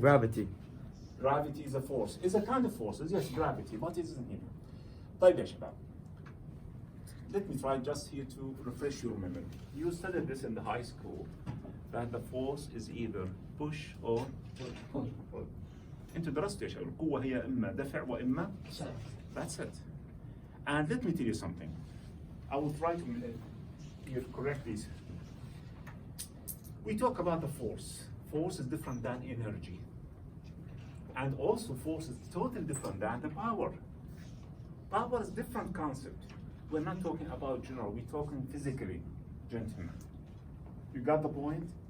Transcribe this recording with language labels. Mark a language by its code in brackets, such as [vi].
[en] Gravity. Gravity is a force. It's a kind of force. Yes, gravity, but it isn't here. [ar] طيب يا شباب. [en] Let me try just here to refresh your memory. You studied this in the high school, that the force is either push or pull. [ar] انتوا درستوا يا شباب القوة هي إما دفع وإما [en] That's it. And let me tell you something. I will try to correct this. We talk about the force. Force is different than energy. And also force is totally different than the power. Power is different concept. We're not talking about general, we're talking physically, gentlemen. You got the point?